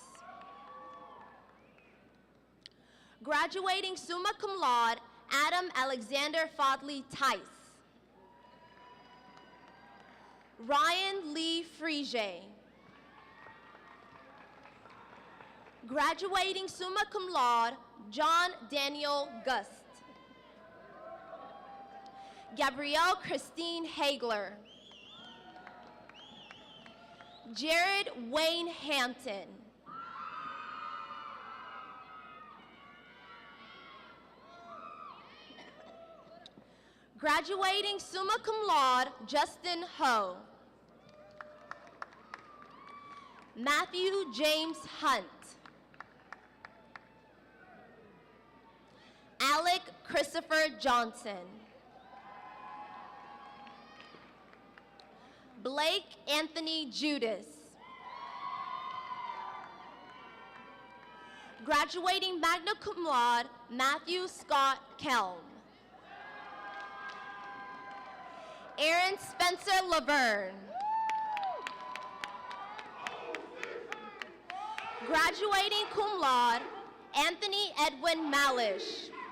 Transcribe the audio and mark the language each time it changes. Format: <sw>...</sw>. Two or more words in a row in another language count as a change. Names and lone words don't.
<en>Graduating</en> <la>summa cum laude,</la> <en>Adam Alexander Fodley Tice. Ryan Lee Frege.</en> <la>Graduating summa cum laude,</la> <en>John Daniel Gust. Gabrielle Christine Hagler. Jared Wayne Hampton.</en> <la>Graduating summa cum laude,</la> <en>Justin Ho. Matthew James Hunt. Alec Christopher Johnson. Blake Anthony Judas. Graduating</en> <la>magna cum laude,</la> <en>Matthew Scott Kelm. Aaron Spencer Laverne. Graduating</en> <la>cum laude,</la> <en>Anthony Edwin Malish.</en>